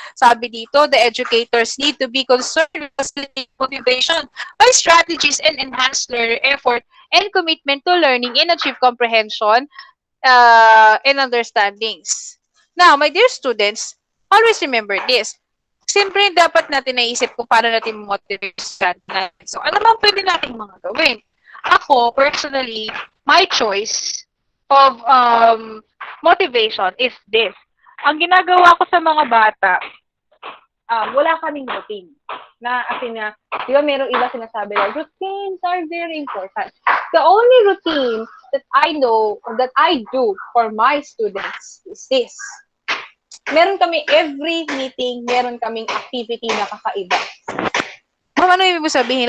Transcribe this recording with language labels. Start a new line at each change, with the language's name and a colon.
Filipino: Sabi dito,
English: the educators need to be concerned with facilitating motivation by strategies and enhanced learner effort and commitment to learning and achieve comprehension and understandings. Now, my dear students, always remember this.
Filipino: Siyempre, dapat natin naisip kung paano natin motivate natin. So, ano bang pwede natin mga gawin?
English: Ako, personally, my choice of motivation is this.
Filipino: Ang ginagawa ko sa mga bata, wala kaming routine. Di ba merong iba sinasabi like,
English: routines are very important. The only routine that I know, that I do for my students is this.
Filipino: Meron kami every meeting, meron kaming activity na kakaiba. Ano ibig sabihin?